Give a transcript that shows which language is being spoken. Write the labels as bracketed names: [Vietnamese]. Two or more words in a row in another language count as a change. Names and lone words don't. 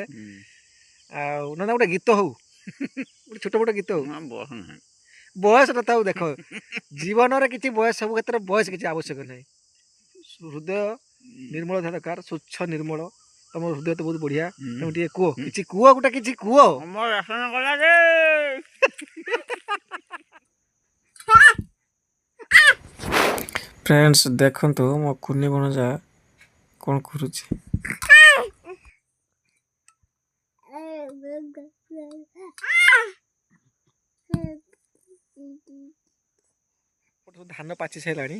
[Odia] ଆଉ ନା ଗୋଟେ ଗୀତ ହଉ, ଗୋଟେ ଛୋଟ ମୋଟ ଗୀତ ହଉ, ବୟସଟା ଥାଉ। ଦେଖ ଜୀବନରେ କିଛି ବୟସ, ସବୁ କ୍ଷେତ୍ରରେ ବୟସ କିଛି ଆବଶ୍ୟକ ନାହିଁ। ହୃଦୟ ନିର୍ମଳ ଥିବା ଦରକାର, ସ୍ୱଚ୍ଛ ନିର୍ମଳ। ତମ ହୃଦୟ ତ ବହୁତ ବଢ଼ିଆ। ତେଣୁ ଟିକେ କୁହ, କିଛି କୁହ, ଗୋଟେ କିଛି କୁହ। আমার রাসন গলা রে ଫ୍ରେଣ୍ଡସ୍ ଦେଖନ୍ତୁ ମୋ କୁନି ଭଣଜା କ'ଣ କରୁଛି। ଧାନ ପାଚି ସାରିଲାଣି।